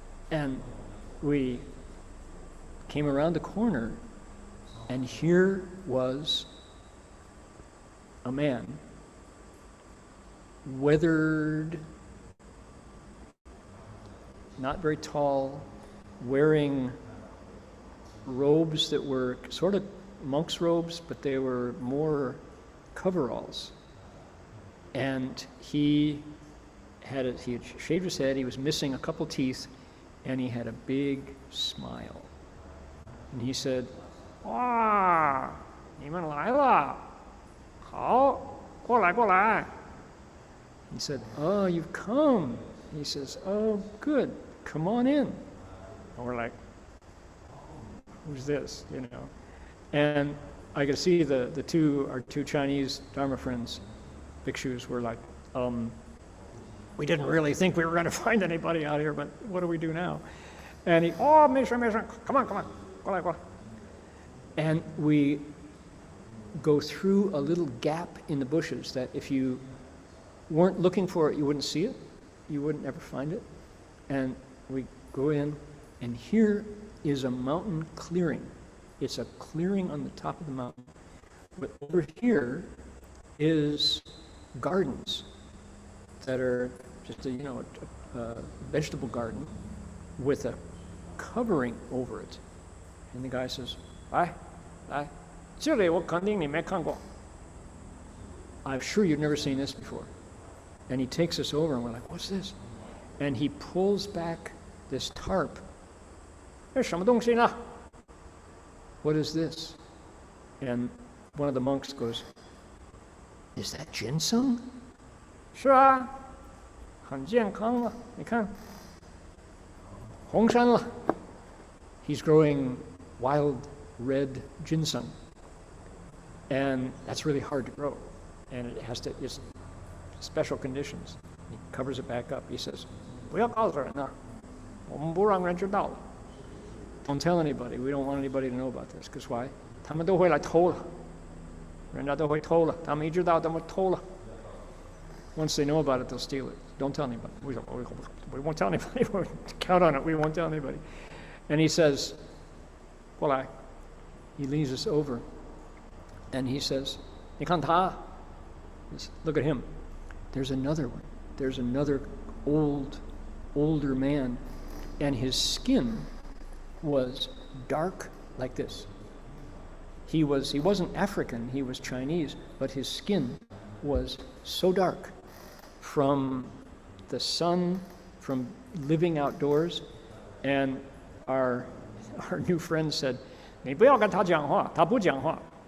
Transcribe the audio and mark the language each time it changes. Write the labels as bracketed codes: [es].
[en] And we came around the corner, and here was a man, weathered, not very tall, wearing robes that were sort of monk's robes, but they were more coveralls. And he had shaved his head, he was missing a couple teeth, and he had a big smile. And he said, "Wow, [zh] 你们来了，好，过来过来." [en] He said, "Oh, you've come." He says, "Oh, good, come on in." And we're like, who's this, And I could see our two Chinese Dharma friends, bhikshus, were like, we didn't really think we were going to find anybody out here, but what do we do now? And he, "Oh, [zh] 没事没事, [en] come on, [zh] 过来过来." [en] And we go through a little gap in the bushes that if you weren't looking for it, you wouldn't see it. You wouldn't ever find it. And we go in, and here is a mountain clearing. It's a clearing on the top of the mountain. But over here is gardens that are just a vegetable garden with a covering over it. And the guy says, [zh] 来 这里我肯定你没看过. [en] I'm sure you've never seen this before. And he takes us over, and we're like, what's this? And he pulls back this tarp. [zh] 这什么东西呢? [en] What is this? And one of the monks goes, "Is that ginseng?" [zh] 是啊，很健康了，你看，红杉了。 [en] He's growing wild red ginseng, and that's really hard to grow, and it's special conditions. He covers it back up. He says, [zh] 不要告诉人啊，我们不让人知道了。 [en] Don't tell anybody. We don't want anybody to know about this. Because why? [zh] 他们都会来偷了，人家都会偷了。他们一知道他们偷了。 [en] Once they know about it, they'll steal it. Don't tell anybody. We won't tell anybody. Count on it. We won't tell anybody. And he says, [zh] 过来. [en] He leads us over, and he says, [zh] 你看他. [en] Look at him. There's another one. There's another older man, and his skin was dark like this. He wasn't African, he was Chinese, but his skin was so dark from the sun, from living outdoors. And our new friend said, [zh] 你不要跟他讲话，他不讲话.